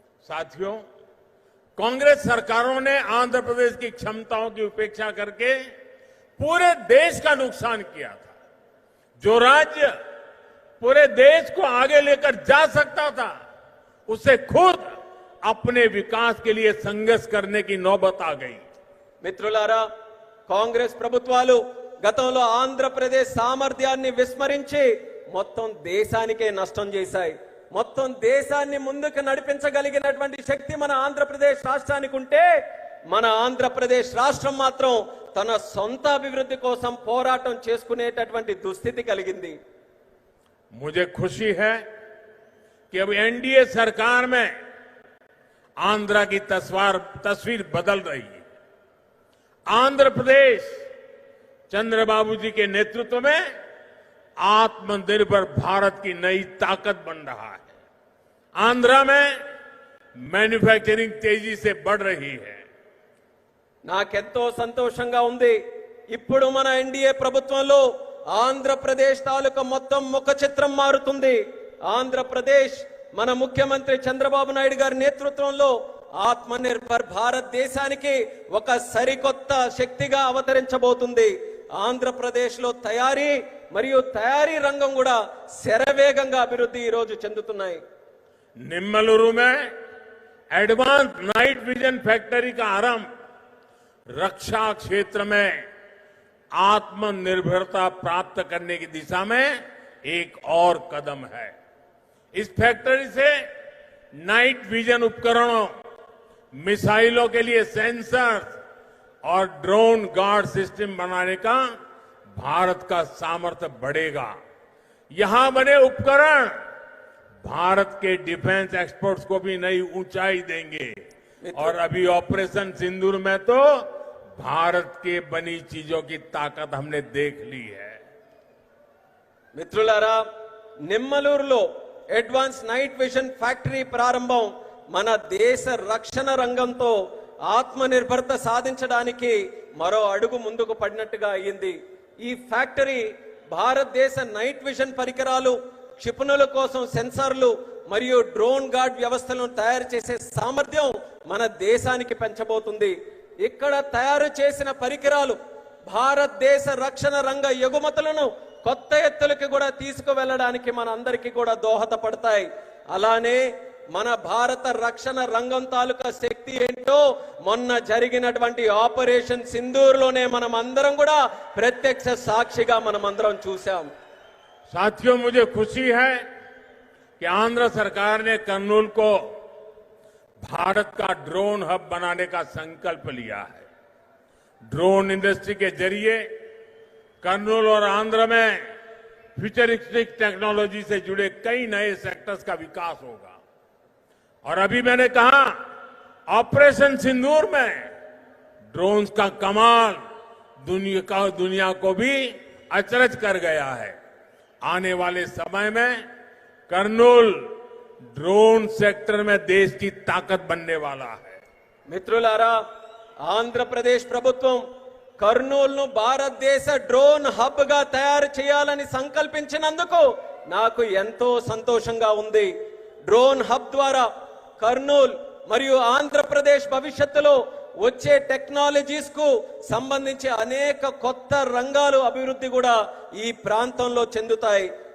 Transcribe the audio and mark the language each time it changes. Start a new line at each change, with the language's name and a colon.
Hindi: साथियों, कांग्रेस सरकारों ने आंध्र प्रदेश की क्षमताओं की उपेक्षा करके पूरे देश का नुकसान किया था। जो राज्य पूरे देश को आगे लेकर जा सकता था, उसे खुद अपने विकास के लिए संघर्ष करने की नौबत आ गई।
Telugu: మిత్రులారా, కాంగ్రెస్ ప్రభుత్వాలు గతంలో ఆంధ్రప్రదేశ్ సామర్థ్యాన్ని విస్మరించి మొత్తం దేశానికే నష్టం చేశాయి. మొత్తం దేశాన్ని ముందుకు నడిపించగలిగినటువంటి శక్తి మన ఆంధ్రప్రదేశ్ రాష్ట్రానికి ఉంటే, మన ఆంధ్రప్రదేశ్ రాష్ట్రం మాత్రం తన సొంత అభివృద్ధి కోసం పోరాటం చేసుకునేటటువంటి దుస్థితి కలిగింది.
Hindi: मुझे खुशी है कि अब एनडीए सरकार में आंध्र की तस्वीर बदल रही है। आंध्र प्रदेश चंद्रबाबू जी के नेतृत्व में आत्मनिर्भर भारत की नई ताकत बन रहा है। आंध्र में मैन्युफैक्चरिंग तेजी से बढ़ रही है।
Telugu: నాకెంతో సంతోషంగా ఉంది. ఇప్పుడు మన ఎన్డీఏ ప్రభుత్వంలో ఆంధ్రప్రదేశ్ తాలూకా మొత్తం ముఖ చిత్రం మారుతుంది. ఆంధ్రప్రదేశ్ మన ముఖ్యమంత్రి చంద్రబాబు నాయుడు గారి నేతృత్వంలో ఆత్మనిర్భర్ భారతదేశానికి ఒక సరికొత్త శక్తిగా అవతరించబోతుంది. ఆంధ్రప్రదేశ్ లో తయారీ మరియు తయారీ రంగం కూడా శరవేగంగా అభివృద్ధి ఈ రోజు చెందుతున్నాయి.
Hindi: निम्मलुरु में एडवांस नाइट विजन फैक्ट्री का आरंभ रक्षा क्षेत्र में आत्मनिर्भरता प्राप्त करने की दिशा में एक और कदम है। इस फैक्ट्री से नाइट विजन उपकरणों, मिसाइलों के लिए सेंसर्स और ड्रोन गार्ड सिस्टम बनाने का भारत का सामर्थ्य बढ़ेगा। यहां बने उपकरण भारत के डिफेंस एक्सपोर्ट्स को भी नई ऊंचाई देंगे। और अभी ऑपरेशन सिंदूर में तो भारत के बनी चीजों की ताकत हमने देख ली है।
Telugu: మిత్రులారా, నిమ్మలూరులో అడ్వాన్స్ నైట్ విజన్ ఫ్యాక్టరీ ప్రారంభం మన దేశ రక్షణ రంగంతో ఆత్మనిర్భరత సాధించడానికి మరో అడుగు ముందుకు పడినట్టుగా అయ్యింది. ఈ ఫ్యాక్టరీ భారతదేశ నైట్ విజన్ పరికరాలు, క్షిపణుల కోసం సెన్సార్లు మరియు డ్రోన్ గార్డ్ వ్యవస్థలను తయారు చేసే సామర్థ్యం మన దేశానికి పెంచబోతుంది. ఇక్కడ తయారు చేసిన పరికరాలు భారతదేశ రక్షణ రంగ ఎగుమతులను కొత్త ఎత్తులకు కూడా తీసుకువెళ్ళడానికి మన అందరికీ కూడా దోహదపడతాయి. అలానే మన భారత రక్షణ రంగం తాలూకా శక్తి ఏంటో మొన్న జరిగినటువంటి ఆపరేషన్ సింధూర్లోనే మనం అందరం కూడా ప్రత్యక్ష సాక్షిగా మనం అందరం చూసాం.
Hindi: साथियों, मुझे खुशी है कि आंध्र सरकार ने कर्नूल को भारत का ड्रोन हब बनाने का संकल्प लिया है। ड्रोन इंडस्ट्री के जरिए कर्नूल और आंध्र में फ्यूचरिस्टिक टेक्नोलॉजी से जुड़े कई नए सेक्टर्स का विकास होगा। और अभी मैंने कहा, ऑपरेशन सिंदूर में ड्रोन्स का कमाल दुनिया को भी अचरज कर गया है। आने वाले समय में कर्नूल ड्रोन सेक्टर में देश की ताकत बनने वाला है।
Telugu: మిత్రులారా, ఆంధ్రప్రదేశ్ ప్రభుత్వం కర్నూలును భారతదేశ డ్రోన్ హబ్ గా తయారు చేయాలని సంకల్పించినందుకు నాకు ఎంతో సంతోషంగా ఉంది. డ్రోన్ హబ్ ద్వారా కర్నూలు మరియు ఆంధ్రప్రదేశ్ భవిష్యత్తులో వచ్చే టెక్నాలజీస్ కు సంబంధించి అనేక కొత్త రంగాలు అభివృద్ధి కూడా ఈ ప్రాంతంలో చెందుతాయి.